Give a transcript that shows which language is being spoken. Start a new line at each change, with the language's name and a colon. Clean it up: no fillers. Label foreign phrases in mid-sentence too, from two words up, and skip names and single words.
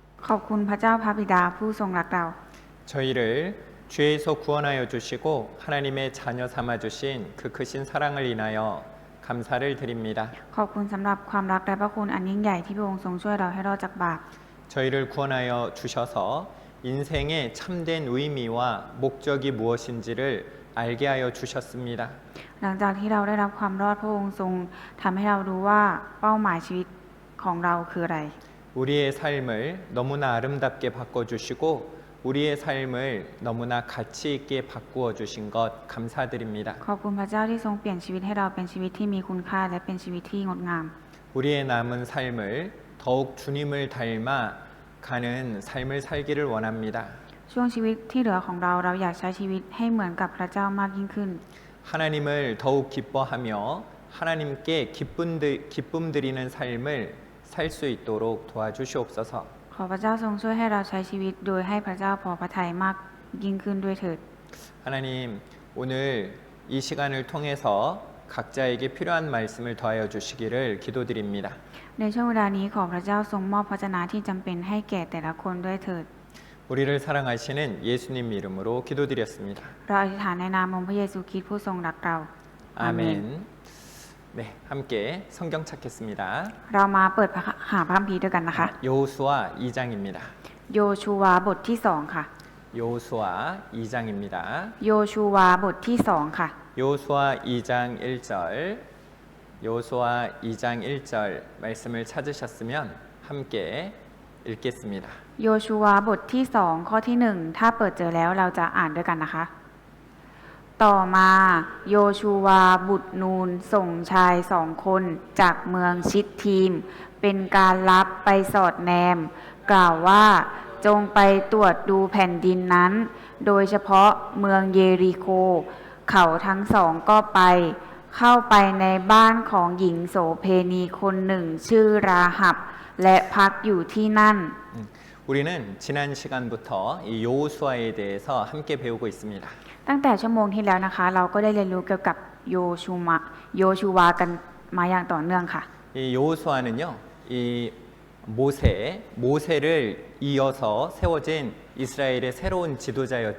Thai: ขอบคุณพระเจ้าพระบิดาผู้ทรงรักเรา
Korean: 저희를 죄에서 구원하여 주시고 하나님의 자녀 삼아 주신 그 크신 사랑을 인하여 감사를 드립니다.
Thai: ขอบคุณสำหรับความรักและพระคุณอันยิ่งใหญ่ที่พระองค์ทรงช่วยเราให้รอดจากบาป
Korean: 저희를 구원하여 주셔서 인생의 참된 의미와 목적이 무엇인지를 알게 하여 주셨습니다.
Thai: หลังจากที่เราได้รับความรอดพระองค์ทรงทำให้เรารู้ว่าเป้าหมายชีวิตของเราคืออะไร
Korean: 우리의 삶을 너무나 아름답게 바꿔주시고 우리의 삶을 너무나 가치 있게 바꾸어 주신 것 감사드립니다.
Thai: ขอบคุณพระเจ้าที่ทรงเปลี่ยนชีวิตให้เราเป็นชีวิตที่มีคุณค่าและเป็นชีวิตที่งดงาม
Korean: 우리의 남은 삶을 더욱 주님을 닮아 가는 삶을 살기를 원합니다.
Thai: ช่วงชีวิตที่เหลือของเราอยากใช้ชีวิตให้เหมือนกับพระเจ้ามากยิ่งขึ้น
Korean: 하나님을 더욱 기뻐하며 하나님께 기쁨 드리는 삶을 살 수 있도록 도와주시옵소서.
Thai: ขอพระเจ้าทรงช่วยให้เราใช้ชีวิตโดยให้พระเจ้าพอพระทัยมากยิ่งขึ้นด้วยเถิด
Korean: 하나님, 오늘 이 시간을 통해서 각자에게 필요한 말씀을 더하여 주시기를 기도드립니다.
Thai: ในช่วงเวลานี้ขอพระเจ้าทรงมอบพระชนะที่จำเป็นให้แก่แต่ละคนด้วยเถิด
Korean: 우리를 사랑하시는 예수님 이름으로 기도드렸습니다.
Thai: เราอธิษฐานในนามองค์พระเยซูคริสต์ผู้ทรงรักเรา
Korean: 아멘. 네, 함께 성경 찾겠습니다.
Thai: เรามาเปิดหาพระคัมภีร์ด้วยกันนะคะ
Korean: 여호수아 2장입니다.
Thai: โยชูวาบทที่2ค่ะ
Korean: 여호수아 2장입니다.
Thai: โยชูวาบทที่2ค่ะ
Korean: 여호수아 2장 1절 여호수아 2장 1절 말씀을 찾으셨으면 함께 읽겠습니다.
Thai: โยชูวาบทที่2ข้อที่1ถ้าเปิดเจอแล้วเราจะอ่านด้วยกันนะคะ ต่อมาโยชูวาบุตรนูนส่งชาย2 คนจากเมืองชิตทีม เป็นการลับไปสอดแนม กล่าวว่าจงไปตรวจดูแผ่นดินนั้น โดยเฉพาะเมืองเยริโค เขาทั้ง2ก็ไป เข้าไปในบ้านของหญิงโสเพณีคนหนึ่งชื่อราหับ และพักอยู่ที่นั่น
Korean: 우리는 지난 시간부터 이 여호수아에 대해서 함께 배우고 있습니다.
Thai: ตั้งแต่ชั่วโมงที่แล้วนะคะ เราก็ได้เรียนรู้เกี่ยวกับโยชูวากันมาอย่างต่อเนื่องค่ะ
Korean: 이 여호수아는요, 이 모세를 이어서 세워진 이스라엘의 새로운 지도자였죠.